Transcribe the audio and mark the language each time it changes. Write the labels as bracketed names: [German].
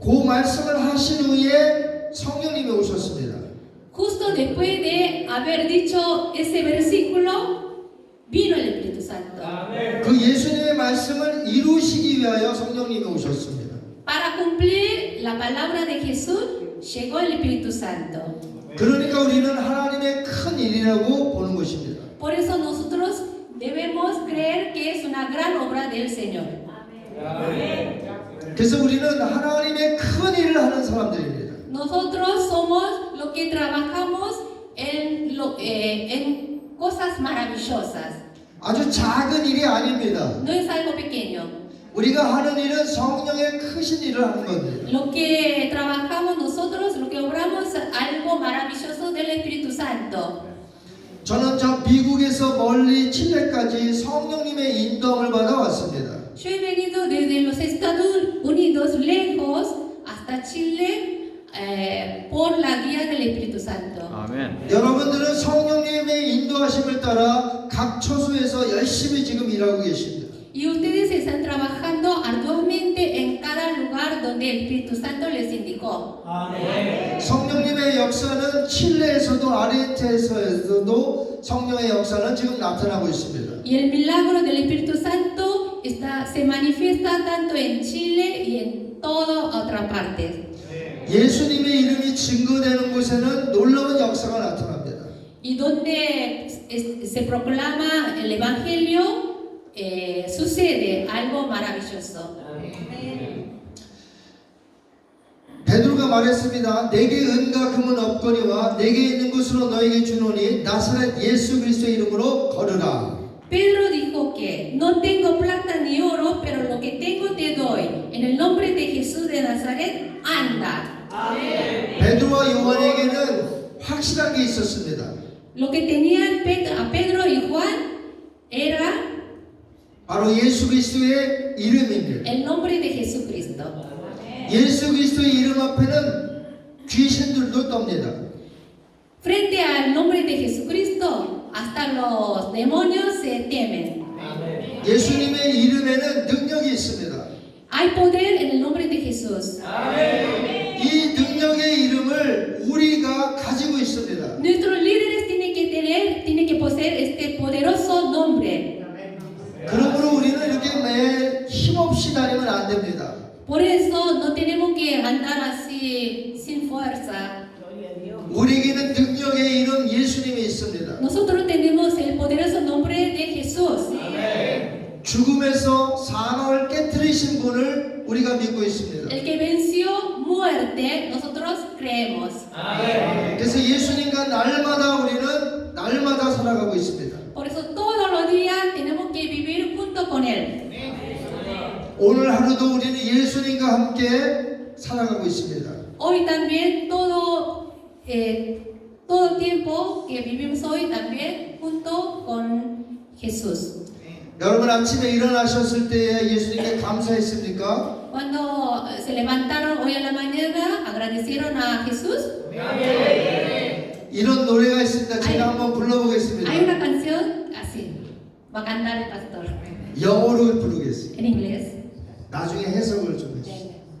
[Korean] 그 말씀을 하신 후에 성령님이 오셨습니다. [Spanish] Justo después de haber dicho ese versículo, vino el Espíritu Santo. [Korean] 그 예수님의 말씀을 이루시기 위하여 성령님이 오셨습니다. [Spanish] Para cumplir la palabra de Jesús, llegó el Espíritu Santo. [Korean] 그러니까 우리는 하나님의 큰 일이라고 보는 것입니다. [Spanish] Por eso nosotros debemos creer que es una gran obra del Señor. [Korean] 그래서 우리는 하나님의 큰 일을 하는 사람들입니다. [Spanish] Nosotros somos los que trabajamos en cosas maravillosas. [Korean] 아주 작은 일이 아닙니다. [Spanish] No es algo pequeño. [Korean] 우리가 하는 일은 성령의 크신 일을 하는 겁니다. [Spanish] Lo que trabajamos nosotros, lo que obramos, algo maravilloso del Espíritu Santo. [Korean] 저는 저 미국에서 멀리 칠레까지 성령님의 인도함을 받아 왔습니다. [Spanish] Yo he venido desde los Estados Unidos lejos hasta Chile por la guía del Espíritu Santo. [Korean] 아멘. 여러분들은 성령님의 인도하심을 따라 각 처소에서 열심히 지금 일하고 계십니다. [Spanish] Y ustedes están trabajando arduamente en cada lugar donde el Espíritu Santo les indicó. [Korean] 성령님의 역사는 칠레에서도 아르헨티나에서도 성령의 역사는 지금 나타나고 있습니다. [Spanish] Y el milagro del Espíritu Santo se manifiesta tanto en Chile y en toda otra parte. [Korean] 예수님의 이름이 증거되는 곳에는 놀라운 역사가 나타납니다. [Spanish] Y donde se proclama el Evangelio, sucede algo maravilloso. [Korean] 베드로가 말했습니다. 내게 은과 금은 없거니와 내게 있는 것으로 너에게 주노니 나사렛 예수 그리스도의 이름으로 걸으라. [Spanish] Pedro dijo que no tengo plata ni oro, pero lo que tengo te doy. En el nombre de Jesús de Nazaret, anda. [Korean] 베드로와 요한에게는 확실한 게 있었습니다. [Spanish] Lo que tenían a Pedro y Juan era [Korean] 바로 예수 그리스도의 이름입니다. [Spanish] el nombre de Jesucristo. [Korean] 예수 그리스도의 이름 앞에는 귀신들도 떱니다. [Spanish] Frente al nombre de Jesucristo, hasta los demonios se temen. [Korean] 예수님의 이름에는 능력이 있습니다. [Spanish] Hay poder en el nombre de Jesús. [Korean] 이 능력의 이름을 우리가 가지고 있습니다. [Spanish] Nuestros líderes tienen que poseer este poderoso nombre. [Korean] 그러므로 우리는 이렇게 매일 힘없이 다니면 안 됩니다. [Spanish] Por eso no tenemos que andar así sin fuerza. [Korean] 우리에게는 능력의 이름 예수님이 있습니다. [Spanish] Nosotros tenemos el poderoso nombre de Jesús. [Korean] 죽음에서 사망을 깨뜨리신 분을 우리가 믿고 있습니다. [Spanish] El que venció muerte, nosotros creemos. [Korean] 그래서 예수님과 날마다 우리는 날마다 살아가고 있습니다. [Spanish] Por eso todos los días tenemos que vivir junto con Él. [Korean] 오늘 하루도 우리는 예수님과 함께 살아가고 있습니다. [Spanish] Hoy también todo el tiempo que vivimos hoy también junto con Jesús. [Korean] 여러분 아침에 일어나셨을 때 예수님께 감사했습니까? [Spanish] Cuando se levantaron hoy a la mañana, agradecieron a Jesús. [Korean] 이런 노래가 있습니다. 제가 한번 불러보겠습니다. [Spanish] Hay una canción así, va a cantar el pastor [Korean] 영어로 부르겠습니다. [Spanish] en inglés. [Korean] 나중에 해석을 좀 해주세요.